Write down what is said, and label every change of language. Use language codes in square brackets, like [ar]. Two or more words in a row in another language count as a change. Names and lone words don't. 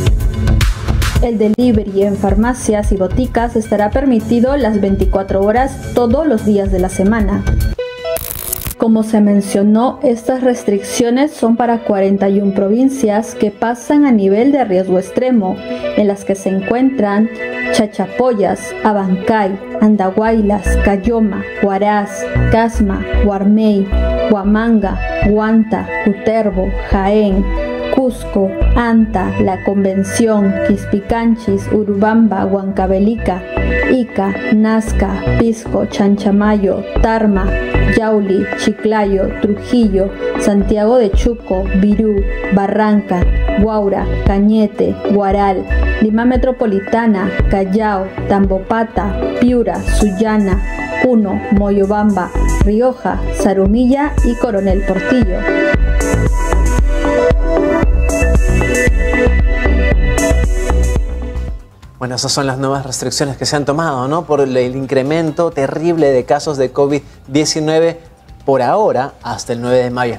[es] El delivery en farmacias y boticas estará permitido las 24 horas todos los días de la semana. Como se mencionó, estas restricciones son para 41 provincias que pasan a nivel de riesgo extremo, en las que se encuentran Chachapoyas, Abancay, Andahuaylas, Cayoma, Huaraz, Casma, Huarmey, Huamanga, Huanta, Cutervo, Jaén, Cusco, Anta, La Convención, Quispicanchis, Urubamba, Huancavelica, Ica, Nazca, Pisco, Chanchamayo, Tarma, Yauli, Chiclayo, Trujillo, Santiago de Chuco, Virú, Barranca, Huaura, Cañete, Huaral, Lima Metropolitana, Callao, Tambopata, Piura, Sullana, Puno, Moyobamba, Rioja, Zarumilla y Coronel Portillo. Bueno, esas son las nuevas restricciones que se han tomado, ¿no? Por el incremento terrible de casos de COVID-19 por ahora hasta el 9 de mayo.